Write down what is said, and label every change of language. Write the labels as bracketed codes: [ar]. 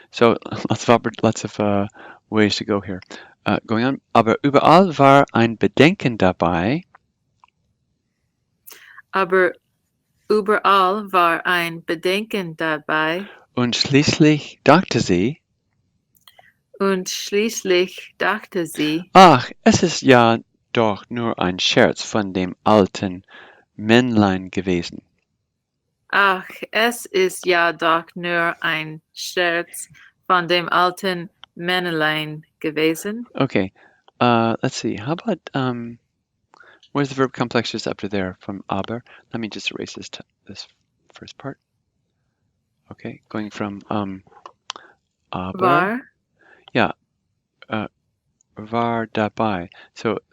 [en] So lots of ways to go here. Going on. [de] Aber überall war ein Bedenken dabei. Aber überall war ein Bedenken dabei Und schließlich dachte sie, und schließlich dachte sie, ach, es ist ja doch nur ein Scherz von dem alten Männlein gewesen. ach, es ist ja doch nur ein Scherz von dem alten Männlein gewesen. [en] Okay, let's see. How about where's the verb complex just after there from aber? Let me just erase this first part. Okay, going from aber. [de] War, Yeah, war dabei. So